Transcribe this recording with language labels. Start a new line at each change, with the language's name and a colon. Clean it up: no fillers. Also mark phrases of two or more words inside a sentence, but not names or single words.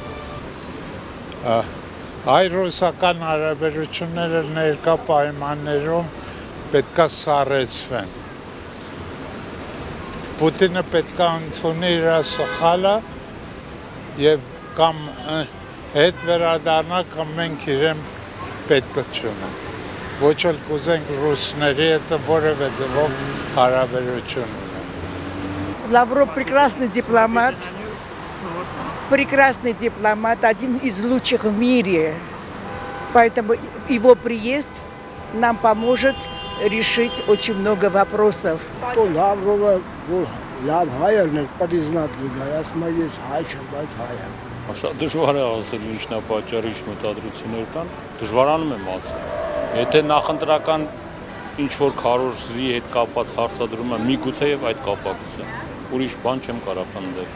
Armenian: Հայ-ռուսական հարաբերությունները ներկա պայմաններում պետքա սառեցվեն։ Պուտինը պետքա ընդունի իր սխալը եւ կամ հետ վերադառնա կամ մենք իրեն պետք չունենք։ Ոչ էլ կուզենք ռուսների հետ որևէ ձևով հարաբերություն ունենալ։
Russian: Лавров прекрасный дипломат, один из лучших в мире. Поэтому его приезд нам поможет решить очень много вопросов.
Armenian: Լավրովը լավ հայերն էր, պատիզնատ գիգարած, ես հայ չեմ, բայց հայ եմ։ Շատ դժվար է ասել ինչն է պատճառը, ինչ մտադրություններ կան, դժվարանում եմ ասել։ Եթե նախընտրական ինչ-որ քարոզի հետ կապված հարցադրումը միգուցե եւ այդ կապակցությամբ, ուրիշ բան չեմ կարող պնդել։